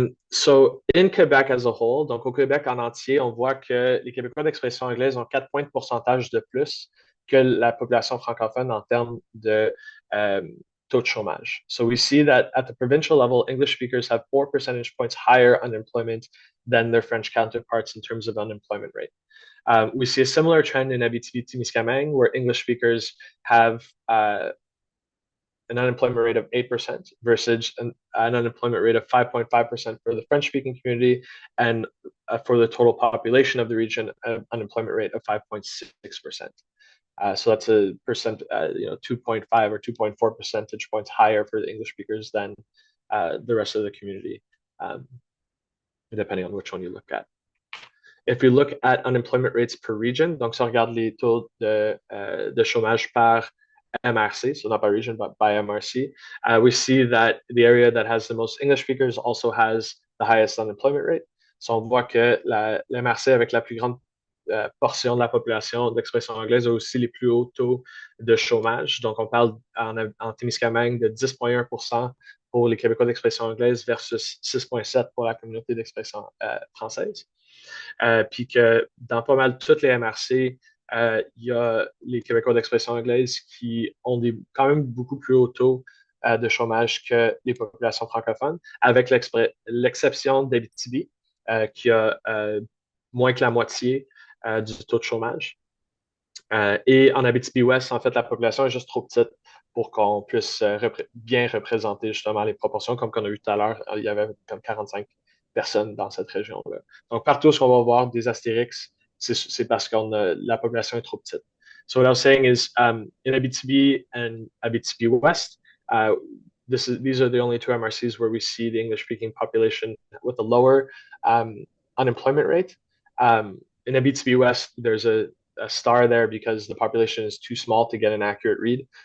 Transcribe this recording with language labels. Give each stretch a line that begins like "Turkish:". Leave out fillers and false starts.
English: So in Quebec as a whole,
French: donc au Québec en entier, on voit que les Québécois d'expression anglaise ont 4 points de pourcentage de plus que la population francophone en termes de taux de chômage.
English: So we see that at the provincial level, English speakers have 4 percentage points higher unemployment than their French counterparts in terms of unemployment rate. We see a similar trend in Abitibi-Témiscamingue, where English speakers have an unemployment rate of 8% versus an unemployment rate of 5.5% for the French-speaking community, and for the total population of the region, an unemployment rate of 5.6%. So that's a 2.5 or 2.4 percentage points higher for the English speakers than the rest of the community, depending on which one you look at. If you look at unemployment rates per region,
French: donc si on regarde les taux de chômage par MRC,
English: so not by region, but by MRC, we see that the area that has the most English speakers also has the highest unemployment rate.
French: So on voit que l'MRC avec la plus grande portion de la population d'expression anglaise a aussi les plus hauts taux de chômage. Donc on parle en Témiscamingue de 10,1% pour les Québécois d'expression anglaise versus 6,7% pour la communauté d'expression française. Puis que dans pas mal toutes les MRC, il y a les Québécois d'expression anglaise qui ont quand même beaucoup plus hauts taux de chômage que les populations francophones, avec l'exception d'Abitibi, qui a moins que la moitié du taux de chômage. Et en Abitibi-Ouest, en fait, la population est juste trop petite pour qu'on puisse bien représenter justement les proportions, comme qu'on a eu tout à l'heure. Il y avait comme 45 personnes dans cette région-là. Donc, partout où on va voir des astérix, c'est parce la population est trop petite.
English: So what I was saying is, in Abitibi and Abitibi West, these are the only two MRCs where we see the English-speaking population with a lower unemployment rate. In Abitibi West, there's a star there because the population is too small to get an accurate read.